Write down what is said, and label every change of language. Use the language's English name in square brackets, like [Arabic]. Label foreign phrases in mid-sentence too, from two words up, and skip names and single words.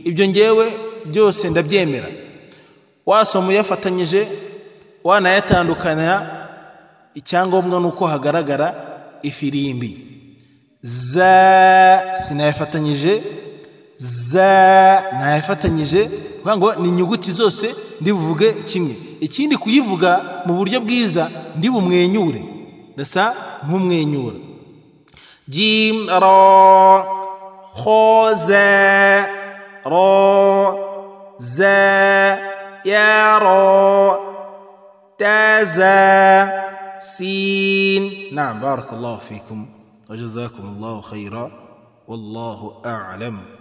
[Kinyarwanda] Ibyo ngewe byose ndabyemera. Wasoma uyafatanyije wanayatandukanya, icyangombwa nuko hagaragara ifirimbi. Za sinayafatanyije, za nayafatanyije, kuvuga ngo ni inyuguti zose ndi buvuge kimwe. Ikindi kuyivuga mu buryo bwiza ndi bumwenyure, ndasa nk'umwenyura. Jim ra kho za ra za ya ra ta za sin. [Arabic] نعم، بارك الله فيكم وجزاكم الله خيرا والله أعلم.